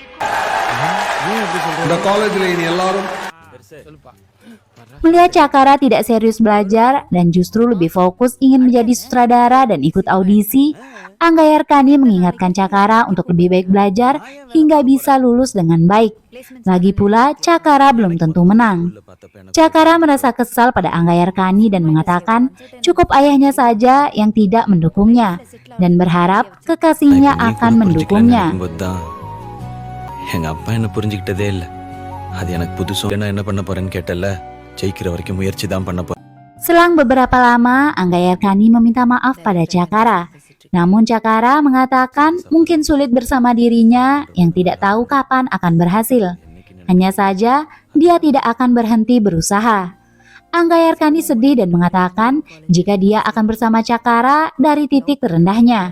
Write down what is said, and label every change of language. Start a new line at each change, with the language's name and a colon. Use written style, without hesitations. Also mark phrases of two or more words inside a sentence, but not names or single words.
Indonesian: Melihat Cakara tidak serius belajar dan justru lebih fokus ingin menjadi sutradara dan ikut audisi, Anggayarkani mengingatkan Cakara untuk lebih baik belajar hingga bisa lulus dengan baik. Lagi pula, Cakara belum tentu menang. Cakara merasa kesal pada Anggayarkani dan mengatakan cukup ayahnya saja yang tidak mendukungnya dan berharap kekasihnya akan mendukungnya.
Tamil: எங்க அப்பா என்ன புரிஞ்சுக்கிட்டதே இல்ல. அது எனக்கு புதுசு. என்ன பண்ண போறேன்னு கேட்டல. ஜெயிக்கிற வரைக்கும் முயற்சி தான் பண்ண போறேன்.
Indonesian: Selang beberapa lama, Anggayarkani meminta maaf pada Cakara. Namun Cakara mengatakan mungkin sulit bersama dirinya yang tidak tahu kapan akan berhasil. Hanya saja dia tidak akan berhenti berusaha. Anggayarkani sedih dan mengatakan jika dia akan bersama Cakara dari titik terendahnya.